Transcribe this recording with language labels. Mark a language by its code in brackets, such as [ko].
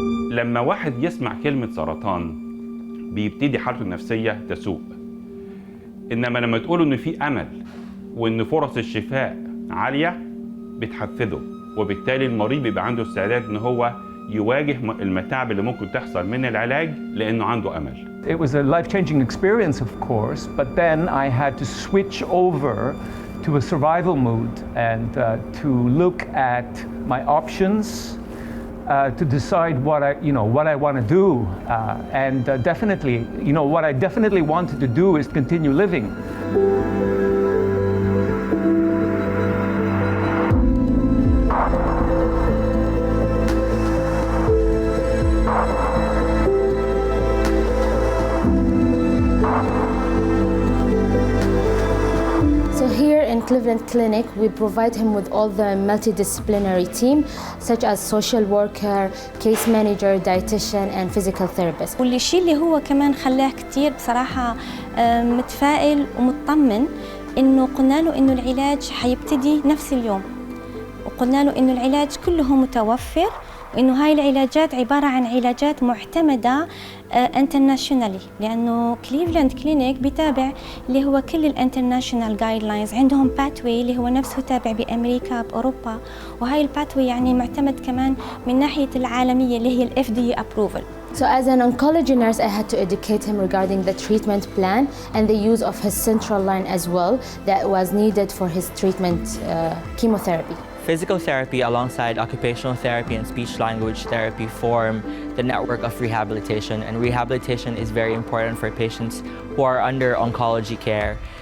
[ar] لما واحد يسمع كلمة سرطان بيبتدي حالته النفسية تسوء، إنما لما تقوله إن في أمل وإن فرص الشفاء عالية بتحفزه، وبالتالي المريض بيبقى عنده استعداد إن هو يواجه المتاعب اللي ممكن تحصل من العلاج لأنه عنده أمل. [en] It was a life-changing experience, of course, but then I had to switch over to a survival mood and to look at my options. To decide what I want to do, and definitely, what I definitely wanted to do is continue living. Cleveland Clinic, we provide him with all the multidisciplinary team, such as social worker, case manager, dietitian, and physical therapist. [ar] واللي الشيء اللي هو كمان خلاه كتير بصراحة متفائل ومطمن، إنه قلنا له إنه العلاج حيبتدي نفس اليوم، وقلنا له إنه العلاج كله متوفر، وإنه هاي العلاجات عبارة عن علاجات معتمدة انترناشونالي، لأنه كليفلاند كلينيك بيتابع اللي هو كل الانترناشونال جايد لاينز، عندهم باثوي اللي هو نفسه تابع بأمريكا بأوروبا، وهاي الباثوي يعني معتمد كمان من ناحية العالمية اللي هي ال FDA approval. [en] So as an oncology nurse, I had to educate him regarding the treatment plan and the use of his central line as well that was needed for his treatment chemotherapy. Physical therapy alongside occupational therapy and speech-language therapy form the network of rehabilitation, and rehabilitation is very important for patients who are under oncology care.